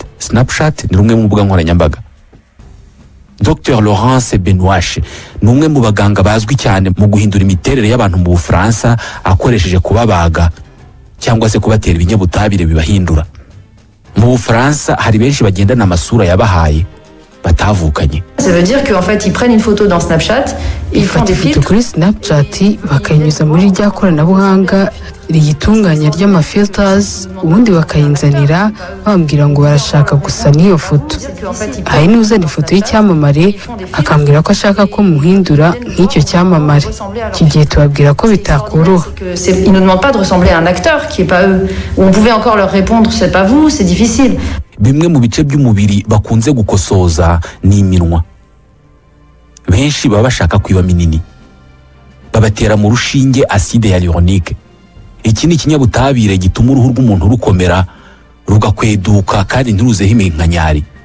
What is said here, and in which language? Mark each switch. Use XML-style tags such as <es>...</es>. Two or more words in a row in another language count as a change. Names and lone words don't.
<rw>Snapchat ni rumwe mu mbuga nkoranyambaga. Dr Laurence Benoît ni umwe mu baganga bazwi cyane mu guhindura imiterere y'abantu mu Bufaransa akoresheje kubabaga cyangwa se kubatera ibinyabutabire bibahindura. Mu Bufaransa hari benshi bagendana amasura yabahaye batavukanye.</rw> <fr>Ça veut dire qu'en fait ils prennent une photo dans Snapchat, ils font des filtres</fr> <rw>kuri Snapchat bakayinyuza muri rya koranabuhanga riyitunganya ry'amafilters, ubundi bakayinzanira bambwira ngo barashaka gusa n'iyo foto. Hari n'uzana ifoto y'icyamamare akambwira ko ashaka ko muhindura nk'icyo cyamamare. Iki gihe tubabwira ko bitakoroha.</rw> <fr>Ils ne demandent pas de ressembler à un acteur qui est pas eux. On pouvait encore leur répondre c'est pas vous, c'est difficile.</fr> <rw>Bimwe mu bice by'umubiri bakunze gukosoza ni iminwa. Benshi baba bashaka kwiba minini, babatera mu rushinge</rw> <fr>acide hyaluronique.</fr> <rw>Iki ni ikinyabutabire gituma uruhu rw'umuntu rukomera rugakweduka kandi ntiruzeho iminkanyari.</rw>